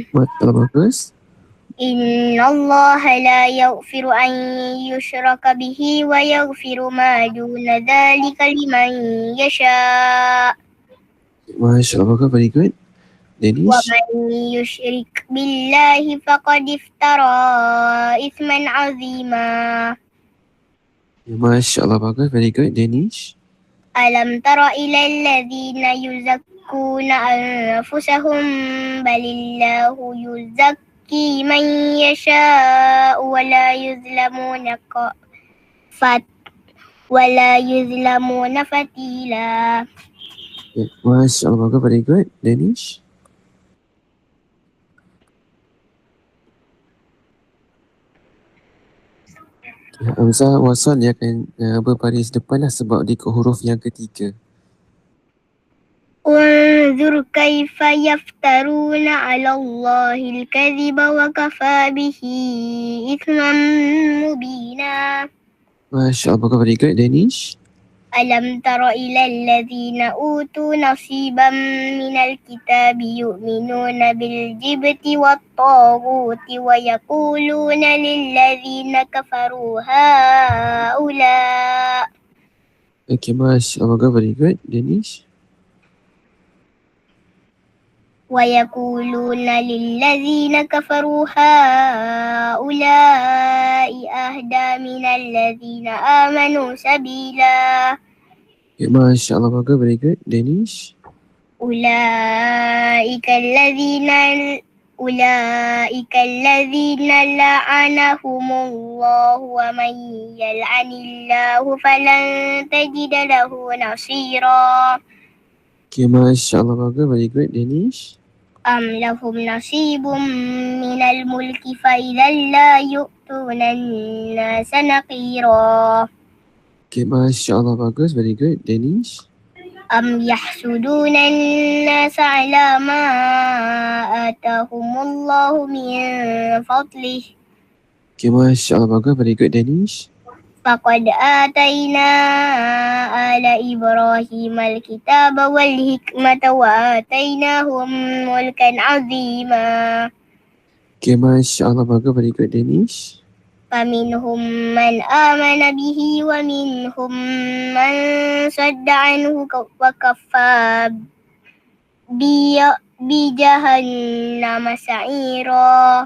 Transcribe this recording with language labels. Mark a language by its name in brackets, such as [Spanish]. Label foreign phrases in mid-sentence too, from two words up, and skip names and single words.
[Malay] Betul, bagus. [Arabic] إن الله لا يغفر أن يشرك به ويغفر ما دون ذلك لمن يشاء. ما شاء الله, [Malay] bagus, [English] very good. [Arabic] Wa [English] Danish. [Arabic] من يشرك بالله فقد افترى إثما عظيما. ما شاء الله, [Malay] bagus, [English] very good. Danish. [Arabic] ألم تر إلى الذين يزكون أنفسهم بل الله يزكي من يشاء ولا يظلمون فتيلا. ما شاء الله, [Malay] bagus, [English] very good. Danish. [Malay] Hamzah wasal dia akan berbaris depan lah sebab dia ke huruf yang ketiga. [Arabic] انظر كيف يفترون على الله الكذب وكفى به إثما مبينا. ما شاء الله, [English] very good. Danish. [Arabic] ألم تر إلى الذين أوتوا نصيبا من الكتاب يؤمنون بالجبت والطاغوت ويقولون للذين كفروا هؤلاء [English] Okay, [Arabic] ما شاء الله, [English] very good. Danish. [Arabic] ويقولون للذين كفروا هؤلاء أهدى من الذين آمنوا سبيلا. [English] Okay, [Arabic] ما شاء الله, [English] very good. Danish. [Arabic] أولئك الذين لعنهم الله ومن يلعن الله فلن تجد له نصيرا. [English] Okay, [Arabic] ما شاء الله, [English] very good. Danish. [Arabic] أم لهم نصيب من الملك فإذا لا يؤتون الناس نقيرا. [Malay] Okay, [Arabic] ما شاء الله, [Malay] bagus, [English] very good. Danish. [Arabic] أم يحسدون الناس على ما آتاهم الله من فضله. [Malay] Okay, [Arabic] ما شاء الله, [Malay] bagus, [English] very good. Danish. [Arabic] فقد آتينا آل إبراهيم الكتاب والحكمة وآتيناهم ملكا عظيما. [Malay] Okay, [Arabic] ما شاء الله, [Malay] bagus, [English] very good. Danish. [Arabic] فمنهم من آمن به ومنهم من صد عنه وكفى بجهنم سعيرا.